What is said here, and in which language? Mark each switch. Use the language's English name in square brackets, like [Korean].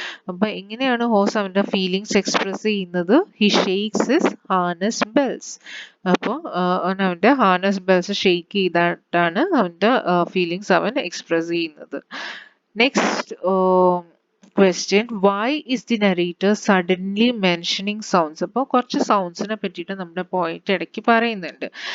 [Malayalam] അപ്പൊ എങ്ങനെയാണ് ഹോസ് അവന്റെ ഫീലിങ്സ് എക്സ്പ്രസ് ചെയ്യുന്നത്? [English] he shakes his harness bells. [Malayalam] അപ്പോൾ അവന്റെ ഹാർനസ് ബെൽസ് ഷെയ്ക്ക് ചെയ്തിട്ടാണ് അവന്റെ ഫീലിങ്സ് അവൻ എക്സ്പ്രസ് ചെയ്യുന്നത്. [English] Next question, why is the narrator suddenly mentioning sounds? [Malayalam] അപ്പോൾ കുറച്ച് സൗണ്ട്സിനെ പറ്റിയിട്ട് നമ്മുടെ പോയിന്റ് ഇടയ്ക്ക് പറയുന്നുണ്ട്.